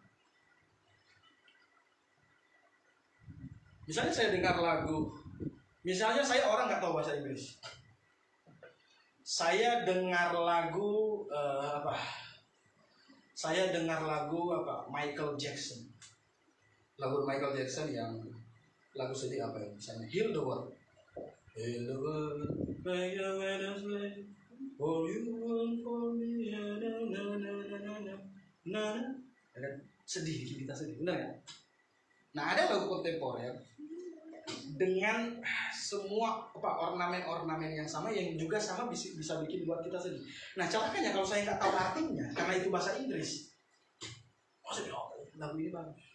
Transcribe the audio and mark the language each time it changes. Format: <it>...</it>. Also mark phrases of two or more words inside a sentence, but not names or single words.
<id>Misalnya saya dengar lagu, misalnya saya orang nggak tahu bahasa Inggris. Saya dengar lagu Saya dengar lagu Michael Jackson. Lagu Michael Jackson yang lagu sedih apa ya? Misalnya Heal the World.</id> <en>Heal the world, make the weather slay. For you and for me, na na na na na na na.</en> <id>sedih, bikin kita sedih, benar kan? Nah, ada lagu kontemporer dengan semua ornamen-ornamen yang sama, yang juga sama bisa bikin buat kita sedih. Nah, celakanya kalau saya nggak tahu artinya karena itu bahasa Inggris, maksudnya lagu ini bagus.</id>